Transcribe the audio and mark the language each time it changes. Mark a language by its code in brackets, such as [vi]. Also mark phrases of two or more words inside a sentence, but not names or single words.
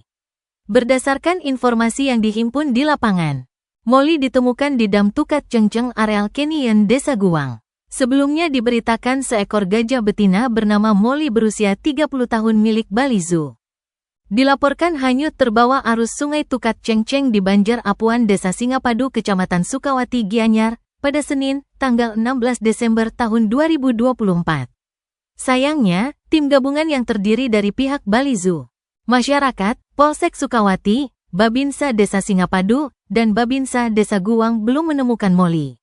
[id] Berdasarkan informasi yang dihimpun di lapangan, Molly ditemukan di Dam Tukat Cengceng areal Canyon Desa Guwang. Sebelumnya diberitakan seekor gajah betina bernama Molly berusia 30 tahun milik Bali Zoo dilaporkan hanyut terbawa arus Sungai Tukat Cengceng di Banjar Apuan Desa Singapadu Kecamatan Sukawati Gianyar pada Senin, tanggal 16 Desember tahun 2024. Sayangnya, tim gabungan yang terdiri dari pihak Bali Zoo, masyarakat, Polsek Sukawati, Babinsa Desa Singapadu, dan Babinsa Desa Guwang belum menemukan Molly.